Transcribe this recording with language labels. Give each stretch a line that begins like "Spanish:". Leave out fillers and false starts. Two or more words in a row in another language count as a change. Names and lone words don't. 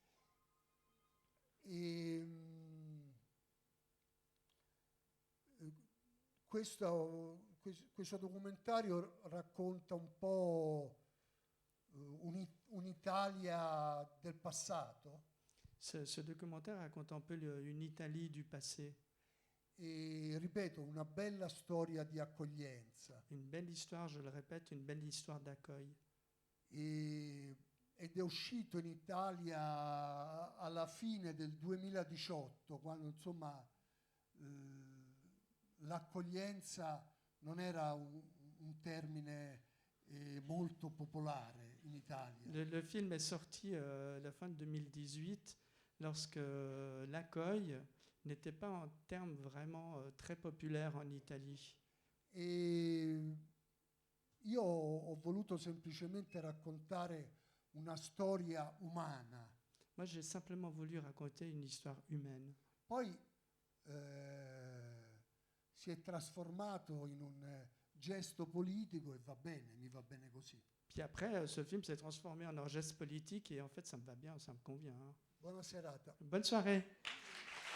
Italian: Questo documentario racconta un po' un'Italia del passato.
French: Ce documentaire raconte un peu une Italie du passé.
Italian: E ripeto, una bella storia di accoglienza.
French: Une belle histoire, je le répète, une belle histoire d'accueil.
Italian: Ed è uscito in Italia alla fine del 2018, quando insomma l'accoglienza non era un termine molto popolare in Italia.
French: Le film est sorti à la fin de 2018, lorsque l'accueil n'était pas un terme vraiment très populaire en Italie.
Italian: E io ho voluto semplicemente raccontare una storia umana.
French: Moi, j'ai simplement voulu raconter une histoire humaine.
Italian: Poi si è trasformato in un gesto politico e va bene, mi va bene così.
French: Puis après, ce film s'est transformé en un geste politique et en fait, ça me va bien, ça me convient. Hein.
Italian: Buona serata.
French: Bonne soirée.